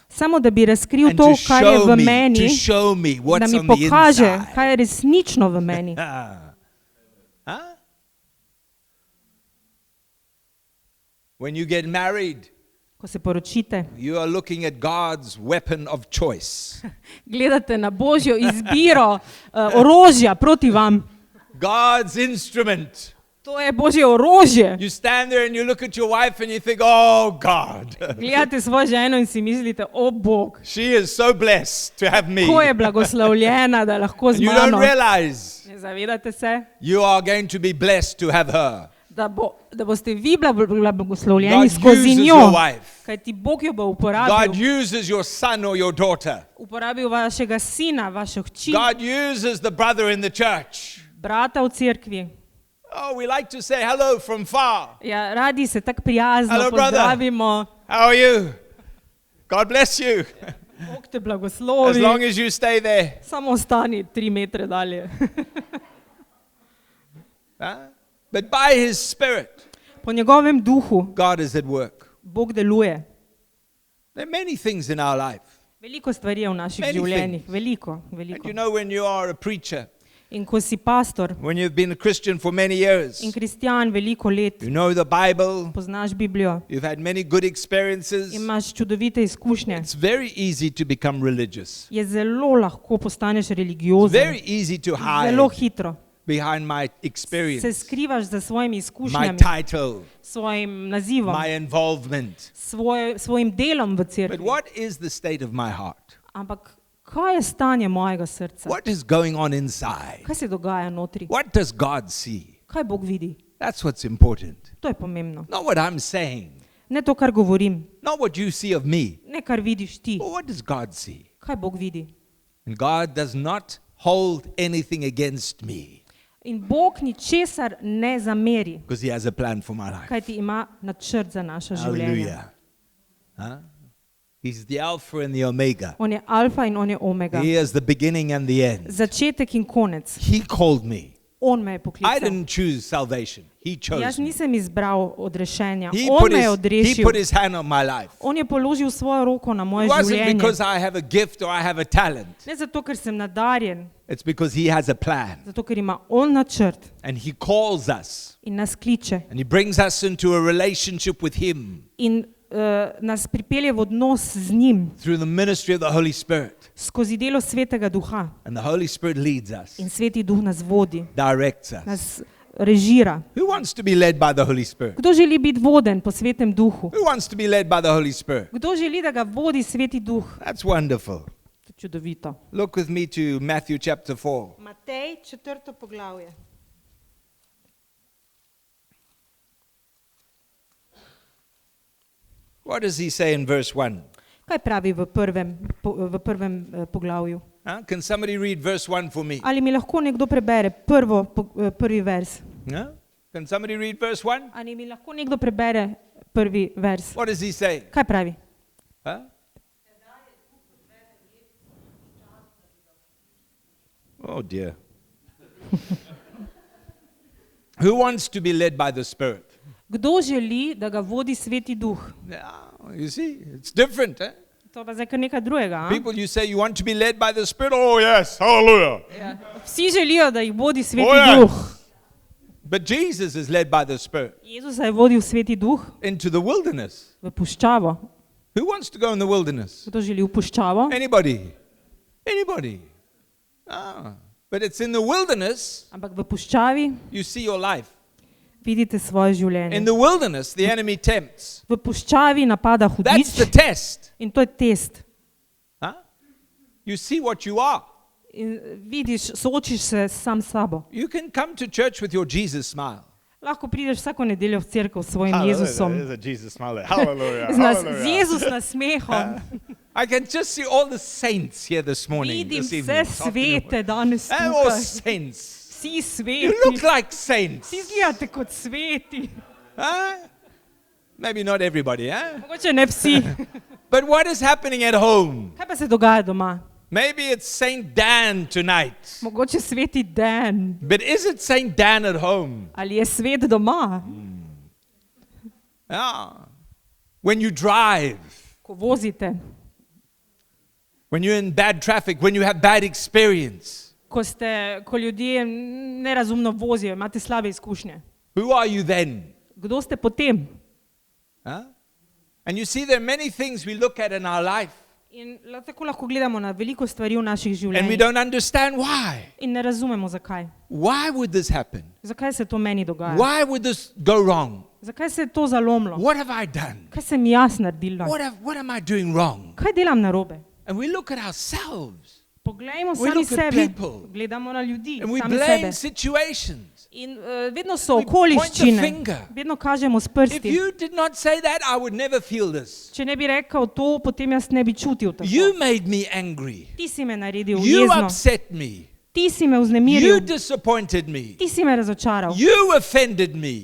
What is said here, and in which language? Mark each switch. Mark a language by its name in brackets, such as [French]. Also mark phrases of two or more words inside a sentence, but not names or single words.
[Slovenian] Samo da bi razkril [English] And to, [Slovenian] to kar je v [English] show me, [Slovenian] meni. [English] to show me [Slovenian] Da [English] what's [Slovenian] mi [English] on the [Slovenian] pokaže, [English] inside. [Slovenian] kaj je resnično v meni. [English] Huh? When you get married, [Slovenian] Ko se poročite, [English] you are looking at God's weapon of choice. [Slovenian] gledate na Božjo izbiro orožja proti vam. [English] God's instrument. [Slovenian] To je Božje orožje. [English] You stand there and you look at your wife and you think, oh God, [Slovenian] Gledate svojo ženo in si mislite, o Bog, [English] she is so blessed to have me. [Slovenian] ko je blagoslovljena, da lahko z [English] And you don't [Slovenian] mano. [English] realize [Slovenian] Ne zavedate se, [English] you are going to be blessed to have her. [Slovenian] da boste vi blagoslovljeni [English] God [Slovenian] skozi [English] uses [Slovenian] njo. [English] your wife. [Slovenian] Kajti Bog jo bo [English] God [Slovenian] uporabil. [English] uses your son or your daughter. [Slovenian] Uporabil vašega sina, vašo hči, [English] God uses the brother in the church. [Slovenian] brata v cerkvi. [English] Oh, we like to say hello from far. [Slovenian] Ja, radi se tako prijazno [English] Hello, brother. [Slovenian] pozdravimo. [English] How are you? God bless you. [Slovenian] Bog te [English] As [Slovenian] blagoslovi. [English] long as you stay there. [Slovenian] Samo ostani 3 metre dalje. [English] Huh? But by His Spirit, [Slovenian] Po njegovem duhu [English] God is at work. [Slovenian] Bog deluje. [English] There are many things in our life. [Slovenian] Veliko stvari je v naših [English] Many [Slovenian] življenjih. [English] things. [Slovenian] Veliko, [English] And [Slovenian] veliko. [English] you know, when you are a preacher, [Slovenian] In ko si pastor [English] when you've been a Christian for many years, [Slovenian] in kristjan veliko let, [English] you know the Bible, [Slovenian] poznaš Biblijo, [English] you've had many good experiences, [Slovenian] imaš čudovite izkušnje, [English] it's very easy to become religious. [Slovenian] je zelo lahko postaneš [English] It's [Slovenian] religiozen. [English] very easy to hide [Slovenian] Zelo hitro [English] behind my [Slovenian] se [English] experience, [Slovenian] skrivaš za svojimi [English] my [Slovenian] izkušnjami, [English] title, [Slovenian] svojim nazivom, [English] my involvement. [Slovenian] svojim delom v [English] But [Slovenian] cerkvi. [English] what is the state of my heart? [Slovenian] Ampak kaj je stanje mojega srca? [English] What is going on inside? [Slovenian] Kaj se dogaja notri? [English] What does God see? [Slovenian] Kaj Bog vidi? [English] That's what's important. [Slovenian] To je pomembno. [English] Not what I'm saying, [Slovenian] Ne to, kar govorim, [English] not what you see of me, [Slovenian] ne kar vidiš ti. [English] but what does God see? [Slovenian] Kaj Bog vidi? [English] And God does not hold anything against me [Slovenian] In Bog ničesar ne zameri, [English] because He has a plan for my life. [Slovenian] kajti ima načrt za naše življenje. [English] Hallelujah. Huh? He's the Alpha and the Omega. [Slovenian] On je alfa in on je omega. [English] He is the beginning and the end. [Slovenian] Začetek in konec. [English] He called me. [Slovenian] On me je [English] I [Slovenian] poklical. [English] didn't choose salvation. He chose [Slovenian] Jaz [English] me. [Slovenian] nisem izbral odrešenja. [English] He [Slovenian] On [English] put, [Slovenian] me je [English] he [Slovenian] odrešil. [English] put His hand on my life. [Slovenian] On je položil svojo roko na [English] It [Slovenian] moje [English] wasn't [Slovenian] življenje. [English] because I have a gift or I have a talent. [Slovenian] Ne zato, ker sem nadarjen, [English] It's because He has a plan. [Slovenian] zato, ker ima on načrt [English] And He calls us. [Slovenian] in nas kliče [English] And He brings us into a relationship with Him [Slovenian] in nas pripelje v odnos z njim [English] through the ministry of the Holy Spirit. [Slovenian] skozi delo Svetega Duha. [English] And the Holy Spirit leads us, [Slovenian] In Sveti Duh nas vodi, [English] directs us. [Slovenian] nas režira. [English] Who wants to be led by the Holy Spirit? [Slovenian] Kdo želi biti voden po Svetem Duhu? [English] Who wants to be led by the Holy Spirit? [Slovenian] Kdo želi, da ga vodi Sveti Duh? [English] That's wonderful. [Slovenian] To je čudovito. [English] Look with me to Matthew chapter 4. [Slovenian] Matej, 4. poglavje. [English] What does He say in verse 1? [Slovenian] Kaj pravi v prvem poglavju? [English] Can somebody read verse 1 for me? [Slovenian] Ali mi lahko nekdo prebere prvi vers? [English] No? Can somebody read verse 1? [Slovenian] Ali mi lahko nekdo prebere prvi vers? [English] What does He say? [Slovenian] Kaj pravi? [English] Huh? Oh dear. Who wants to be led by the Spirit? [Slovenian] Kdo želi, da ga vodi Sveti Duh? [English] Yeah, you see, it's different. Eh? [Slovenian] To pa zdaj kar nekaj drugega. A? [English] People, you say you want to be led by the Spirit. Oh yes, hallelujah. [Slovenian] Ja. Vsi želijo, da jih vodi Sveti Oh, ja. Duh. [English] But Jesus is led by the Spirit [Slovenian] Jezus je vodil Sveti Duh [English] into the wilderness. [Slovenian] v puščavo. [English] Who wants to go in the wilderness? [Slovenian] Kdo želi v puščavo? [English] Anybody? Anybody? But it's in the wilderness [Slovenian] Ampak v puščavi [English] you see your life. [Slovenian] vidite svoje [English] In [Slovenian] življenje. [English] the wilderness, the enemy tempts. [Slovenian] V puščavi napada [English] That's the [Slovenian] hudič [English] test. [Slovenian] in to je test. [English] Huh? You see what you are. [Slovenian] In vidiš, soočiš se sam s sabo. [English] You can come to church with your Jesus smile. [Slovenian] Lahko prideš vsako nedeljo v cerkev s svojim Jezusom. [English] There's a Jesus smile there. Hallelujah. [Slovenian] Z Jezus nasmehom. [English] I can just see all the saints here this morning. [Slovenian] Vidim [English] This [Slovenian] vse [English] evening, this afternoon. [Slovenian] svete danes [English] And all [Slovenian] tukaj. [English] saints. [Slovenian] Vsi [English] You [Slovenian] sveti. [English] look like saints. [Slovenian] Vsi izgledate kot sveti. [English] Maybe not everybody, [Slovenian] Mogoče ne vsi. [English] But what is happening at home? [Slovenian] Kaj pa se dogaja doma? [English] Maybe it's Saint Dan tonight. [Slovenian] Mogoče sveti Dan. [English] But is it Saint Dan at home? [Slovenian] Ali je svet doma? [English] Yeah. When you drive, [Slovenian] Ko vozite, [English] when you're in bad traffic, when you have bad experience, [Slovenian] ko ljudje nerazumno vozijo, imate slabe izkušnje. [English] who are you then? [Slovenian] Kdo ste potem? [English] And you see, there are many things we look at in our life [Slovenian] In tako lahko gledamo na veliko stvari v naših [English] and we [Slovenian] življenjih [English] don't understand why. [Slovenian] in ne razumemo, zakaj. [English] Why would this happen? [Slovenian] Zakaj se to meni dogaja? [English] Why would this go wrong? [Slovenian] Zakaj se je to zalomilo? [English] What have I done? [Slovenian] Kaj sem jaz naredila? [English] What am I doing wrong? [Slovenian] Kaj delam narobe? [English] And we look at ourselves [Slovenian] Poglejmo [English] We [Slovenian] sami [English] look at [Slovenian] sebe. [English] people. [Slovenian] Gledamo na ljudi, [English] and we [Slovenian] sami [English] blame [Slovenian] sebe. [English] situations. [Slovenian] In vedno so [English] We point the [Slovenian] okoliščine. [English] finger. [Slovenian] Vedno kažemo s [English] If [Slovenian] prsti. [English] you did not say that, I would never feel this. [Slovenian] Če ne bi rekel to, potem jaz ne bi čutil tako. [English] You made me angry. [Slovenian] Ti si me naredil [English] You [Slovenian] jezno. [English] upset me. [Slovenian] Ti si me [English] You [Slovenian] vznemiril. [English] disappointed me. [Slovenian] Ti si me razočaral. [English] You offended me.